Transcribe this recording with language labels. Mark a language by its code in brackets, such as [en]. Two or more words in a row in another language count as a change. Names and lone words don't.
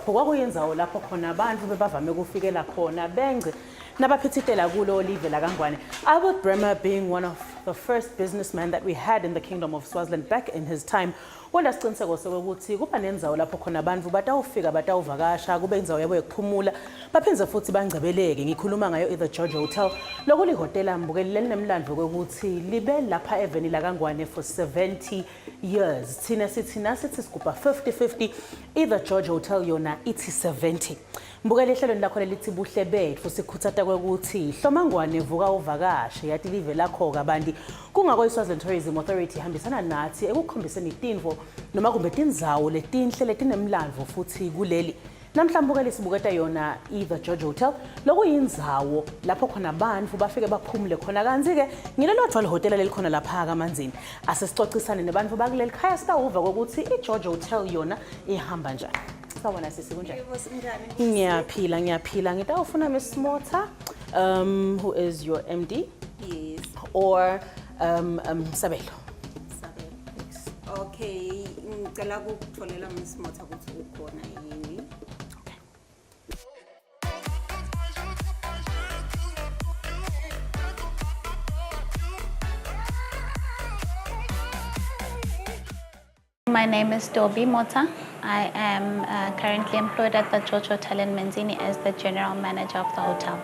[ss] Kwakuyindzawo lapho khona abantu bebavame ukufikela khona bengce nabaphithitela kulo olive lakangwane. [en] Albert Bremer, being one of the first businessmen that we had in the Kingdom of Swaziland back in his time, [ss] wenda siqiniseko sokuthi kuba nendzawo lapho khona abantu batawufika batawuvakasha kube indzawo yabo yokuphumula baphindze futhi bangcebeleke. Ngikhuluma ngayo the George Hotel lokuli hotela mbukeli lelinemlandvo kokuthi libe lapha eveni lakangwane [en] for 70 years. [ss] Thina sithi siguba 50-50, the George Hotel yona ithi 70. Mbukeli ehlelweni lakho lelithi Buhle Betfu sikhuthata kwekuthi hlomangwane vuka uvakashe yathi live lakho kabanti kungako iSwaziland Tourism Authority hambisana nathi ekukhombiseni itinvo noma kumbe tindzawo letinhle letinemlandvo futhi kuleli. Namhlanje mbukeli sibuketa yona the George Hotel lokuyindzawo lapho khona abantu bafike baphumule khona kanzi ke ngilelodwa lehotela lelikhona lapha kaManzini. Asesicocisane nebantu bakuleli khaya sitawuva ukuthi iGeorge Hotel yona ihamba njani. Sawona sisi kunjani? Ngiyaphila. Ngitawufuna Miss Motsa, [en] who is your MD? Yes. Or Sabelo. Yes. [ss] Okay, ngicela ukutholela Miss Motsa ukuthi ukhona yini. [en] My name is Doby Motsa. I am currently employed at the George Hotel in Manzini as the general manager of the hotel.